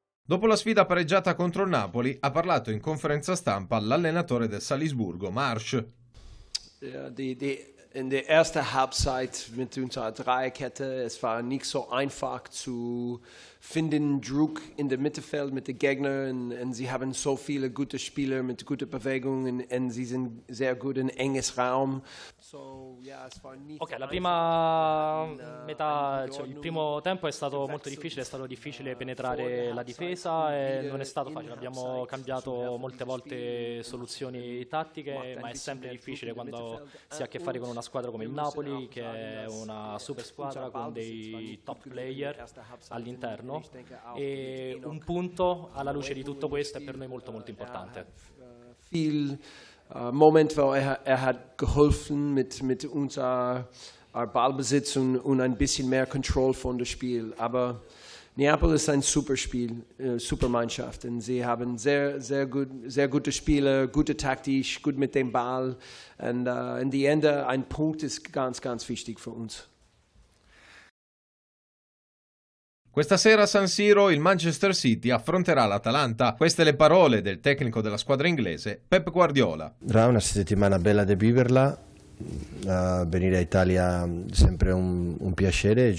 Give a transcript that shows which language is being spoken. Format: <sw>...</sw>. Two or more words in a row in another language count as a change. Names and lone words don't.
<it>Dopo la sfida pareggiata contro il Napoli, ha parlato in conferenza stampa l'allenatore del Salisburgo, Marsch.</it> <de>In der ersten Halbzeit mit unserer Dreierkette, es war nicht so einfach zu finden, Druck in der Mittelfeld mit den Gegnern. Und sie haben so viele gute Spieler mit guten Bewegungen und sie sind sehr gut in enges Raum.</de> <it>Ok, la prima metà, cioè il primo tempo è stato molto difficile, è stato difficile penetrare la difesa e non è stato facile. Abbiamo cambiato molte volte soluzioni tattiche, ma è sempre difficile quando si ha a che fare con una squadra come il Napoli, che è una super squadra con dei</it> <en>top player</en> <it>all'interno, e un punto alla luce di tutto questo è per noi molto molto importante.</it> <de>Moment, wo hat geholfen mit unser Ballbesitz und ein bisschen mehr Kontrolle von dem Spiel. Aber Neapel ist ein super Spiel, super Mannschaft. Und sie haben sehr gute Spieler, gute Taktik, gut mit dem Ball. Und in die Ende, ein Punkt ist ganz, ganz wichtig für uns.</de> <it>Questa sera a San Siro il Manchester City affronterà l'Atalanta. Queste le parole del tecnico della squadra inglese, Pep Guardiola. Sarà una settimana bella da viverla. Venire a Italia è sempre un piacere.</it>